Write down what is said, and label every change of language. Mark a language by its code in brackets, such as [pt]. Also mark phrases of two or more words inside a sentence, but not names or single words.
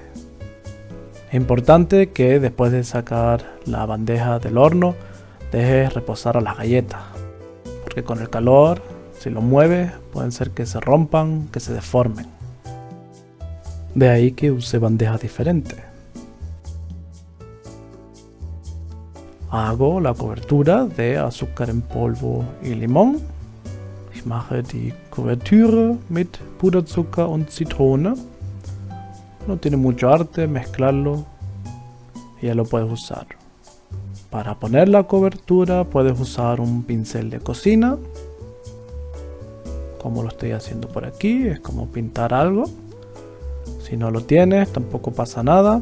[es] Es importante que después de sacar la bandeja del horno dejes reposar a las galletas, porque con el calor, si lo mueves, pueden ser que se rompan, que se deformen. De ahí que use bandejas diferentes. Hago la cobertura de azúcar en polvo y limón. [de] Ich mache die Kuvertüre mit Puderzucker und Zitrone. [es] No tiene mucho arte mezclarlo y ya lo puedes usar. Para poner la cobertura puedes usar un pincel de cocina, como lo estoy haciendo por aquí, es como pintar algo. Si no lo tienes, tampoco pasa nada.